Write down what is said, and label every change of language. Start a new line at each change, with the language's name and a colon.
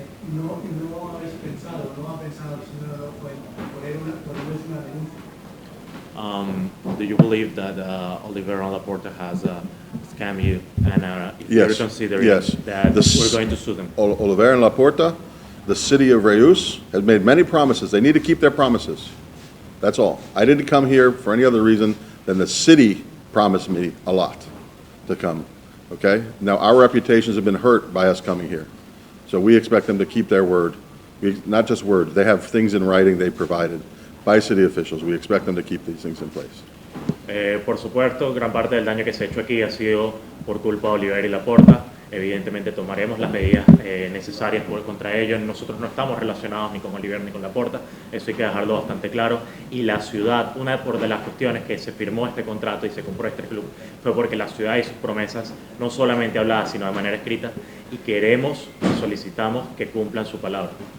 Spanish: ¿No habéis pensado, no ha pensado el señor poner una denuncia?
English: Do you believe that Oliver and Laporta has scammed you, and if you're considering that we're going to sue them? Oliver and Laporta, the city of Reus, has made many promises. They need to keep their promises. That's all. I didn't come here for any other reason than the city promised me a lot to come. Okay? Now, our reputations have been hurt by us coming here. So we expect them to keep their word. Not just words. They have things in writing they provided by city officials. We expect them to keep these things in place.
Spanish: Por supuesto, gran parte del daño que se ha hecho aquí ha sido por culpa de Oliver y Laporta. evidentemente tomaremos las medidas necesarias contra ellos. Nosotros no estamos relacionados ni con Oliver ni con Laporta, eso hay que dejarlo bastante claro. Y la ciudad, una de las cuestiones que se firmó este contrato y se compró este club fue porque la ciudad y sus promesas, no solamente habladas, sino de manera escrita, y queremos y solicitamos que cumplan su palabra.